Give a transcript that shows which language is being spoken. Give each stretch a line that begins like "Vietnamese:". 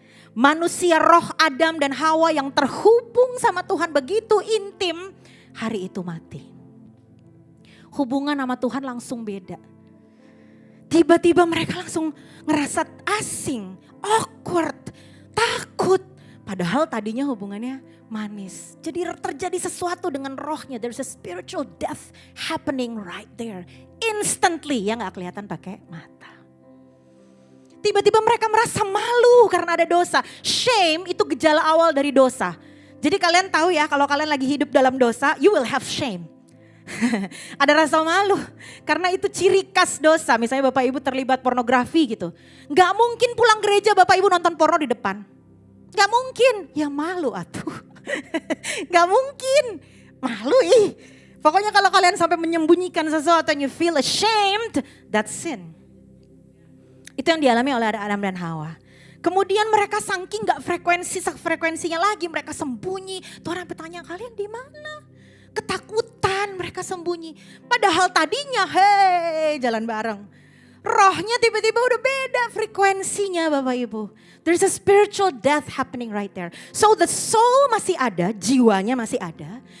Indonesian: Manusia roh Adam dan Hawa yang terhubung sama Tuhan begitu intim, hari itu mati. Hubungan sama Tuhan langsung beda. Tiba-tiba mereka langsung ngerasa asing, awkward, takut. Padahal tadinya hubungannya manis. Jadi terjadi sesuatu dengan rohnya.
English: There's a spiritual death happening right there.
Indonesian: Instantly, ya gak kelihatan pakai mata. Tiba-tiba mereka merasa malu karena ada dosa. Shame itu gejala awal dari dosa. Jadi kalian tahu ya, kalau kalian lagi hidup dalam dosa,
English: you will have shame.
Indonesian: Ada rasa malu, karena itu ciri khas dosa. Misalnya Bapak Ibu terlibat pornografi gitu. Gak mungkin pulang gereja Bapak Ibu nonton porno di depan. Gak mungkin, ya malu atuh. Gak mungkin, malu Pokoknya kalau kalian sampai menyembunyikan sesuatu
English: and you feel ashamed, that's sin.
Indonesian: Itu yang dialami oleh Adam dan Hawa. Kemudian mereka saking gak frekuensinya lagi, mereka sembunyi. Tuhan bertanya, kalian di mana? Ketakutan mereka sembunyi. Padahal tadinya, jalan bareng. Rohnya tiba-tiba udah beda frekuensinya Bapak Ibu.
English: There's a spiritual death happening right there. So the soul
Indonesian: masih ada, jiwanya masih ada.